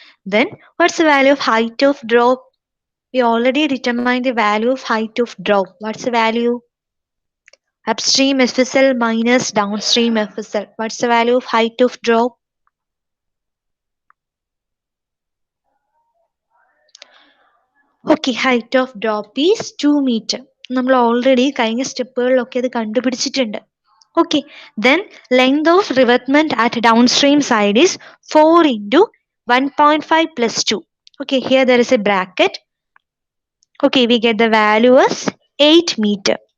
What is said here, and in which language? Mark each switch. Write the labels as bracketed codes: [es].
[en] Then what's the value of height of drop? We already determined the value of height of drop. What's the value? Upstream FSL minus downstream FSL. What's the value of height of drop? Okay, height of drop is 2 meter. [ml] നമ്മൾ already കഴിഞ്ഞ സ്റ്റെപ്പുകളിലൊക്കെ അത് കണ്ടുപിടിച്ചിട്ടുണ്ട്. [en] Okay, then length of revetment at downstream side is 4 into 1.5 plus 2. Okay, here there is a bracket. Okay, we get the value as 8 meter.